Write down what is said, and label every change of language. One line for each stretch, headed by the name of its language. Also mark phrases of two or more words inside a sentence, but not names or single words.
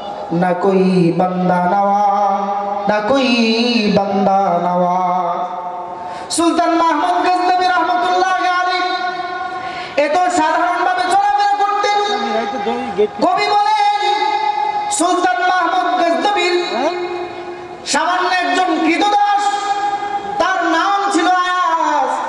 Urdu: ना कोई बंदा नवा, ना कोई बंदा नवा।
Bangla: সুলতান মাহমুদ গজনবী রহমতুল্লাহ আলাইহি এত সাধারণভাবে চলাফেরা করতেন। কবি বলেন সুলতান মাহমুদ গজনবীর সামান্য একজন কৃতদাস, তার নাম ছিল আয়াজ।